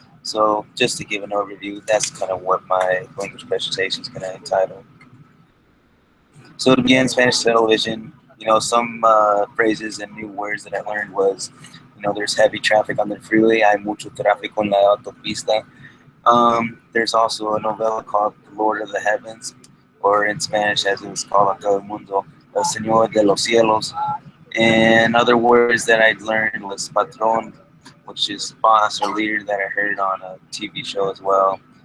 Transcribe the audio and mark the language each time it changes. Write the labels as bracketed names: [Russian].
[English] So just to give an overview, that's kind of what my language presentation is going to entitle. So to begin, Spanish television, some phrases and new words that I learned was, there's heavy traffic on the freeway. [Spanish] Hay mucho tráfico en la autopista. [English] There's also a novella called The Lord of the Heavens, or in Spanish, as it was called on Todo el Mundo, El Señor de los Cielos. And other words that I learned was patron, which is boss or leader that I heard on a TV show as well.